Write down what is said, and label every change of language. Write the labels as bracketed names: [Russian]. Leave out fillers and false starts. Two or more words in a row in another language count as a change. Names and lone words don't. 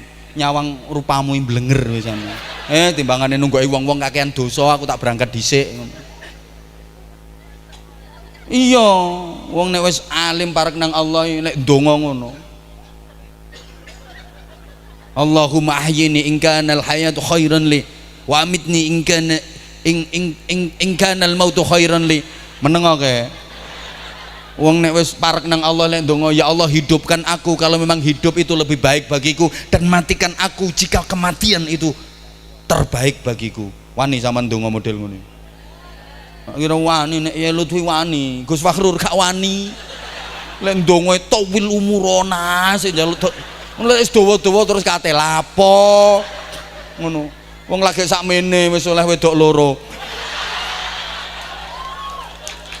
[Javanese] Nyawang rupamu mblenger wisan. Timbangane nunggoki wong-wong kakean dosa aku tak berangkat dhisik. Iya, wong nek wis alim parek nang Allah nek ndonga ngono. [Arabic] اللهم أحيني إن كان الحياة خيرا لي وأمتني إن كان الموت خيرا لي. [Javanese] Menengoke. Wong nek wis parek nang Allah lek ndonga, [Indonesian] ya Allah hidupkan aku kalau memang hidup itu lebih baik bagiku, dan matikan aku jika kematian itu terbaik bagiku. [Javanese] Wani sampean ndonga model ngono. Kira wani nek ya Lutfi wani, Gus Fakhrur gak wani. Lek ndonga [Arabic] طول عمرنا [Javanese] sing njaluk lek wis dawa-dawa terus kate lapo. Ngono. Wong lagi sakmene wis oleh wedok loro.